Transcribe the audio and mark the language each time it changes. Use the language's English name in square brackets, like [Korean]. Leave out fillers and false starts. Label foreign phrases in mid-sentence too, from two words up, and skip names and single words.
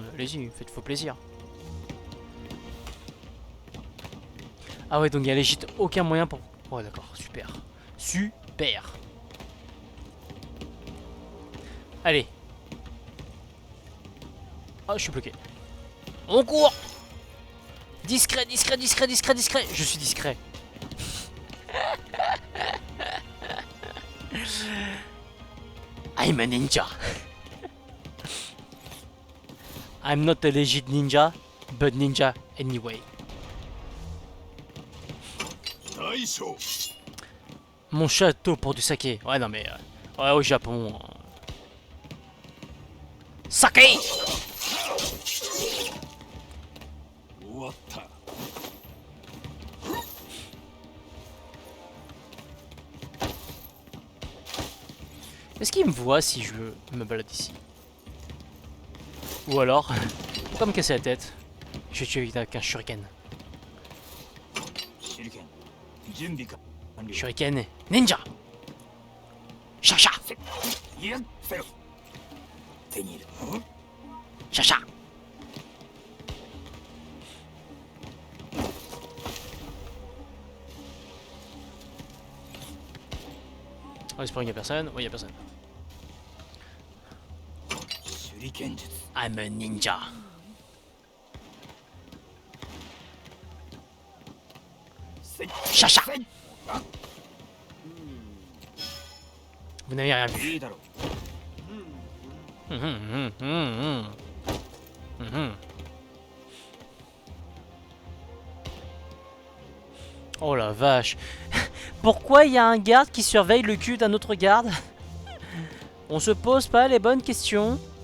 [French] Allez-y, faites-vous plaisir. Ah ouais, donc il y a légit aucun moyen pour... Oh d'accord, super. Super. Allez. Oh, je suis bloqué. On court. Discret, discret, discret, discret, discret. Je suis discret. [English] I'm a ninja. I'm not a legit ninja, but ninja anyway. [French] Mon château pour du saké. Ouais, non mais... ouais, au Japon... Sake! [Japanese] 終わった。 [French] Est-ce qu'il me voit si je me balade ici? Ou alors, pourquoi me casser la tête? Je vais tuer avec un shuriken. [Japanese] 手裏剣準備か完了 [French] Shuriken ninja! Chacha! [Japanese] いやせろ手に入れ [French] Chacha! On espère qu'il n'y a personne. Oui, il n'y a personne. [Japanese] 手裏剣術 [English] I'm a ninja. Chacha! [French] Vous n'avez rien vu. [Japanese] いいだろう [French] Oh la vache. Pourquoi il y a un garde qui surveille le cul d'un autre garde? On se pose pas les bonnes questions.